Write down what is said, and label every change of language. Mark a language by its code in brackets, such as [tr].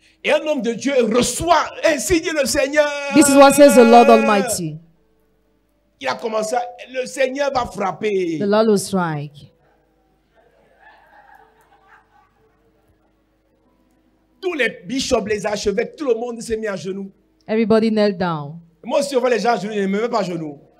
[fr] Et un homme de Dieu reçoit, ainsi dit le Seigneur. [en] This is what says the Lord Almighty. [fr] Il a commencé, le Seigneur va frapper. [en] The Lord will strike. [fr] Tous les bishops, les archevêques, tout le monde s'est mis à genoux. [en] Everybody knelt down. [fr] Moi aussi, on voit les gens à genoux, je ne me mets pas à genoux.